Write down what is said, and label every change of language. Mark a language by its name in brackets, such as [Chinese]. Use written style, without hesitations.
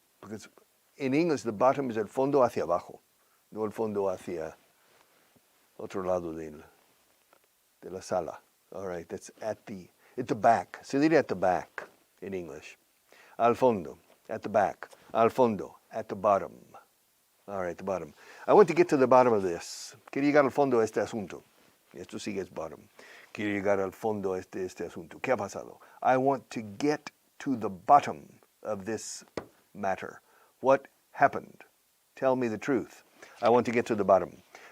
[English] Because in English, the bottom is [Spanish] el fondo hacia abajo, no el fondo hacia otro lado de la sala. [English] All right, that's at the back. [Spanish] Se dice [English] at the back in English. [Spanish] Al fondo, [English] at the back. Al fondo, at the bottom. All right, the bottom. I want to get to the bottom of this. [Spanish] Quiero llegar al fondo de este asunto. Esto sigue es bottom. Quiero llegar al fondo de este asunto. ¿Qué ha pasado? [English] I want to get to the bottom of this matter. What happened? Tell me the truth. I want to get to the bottom.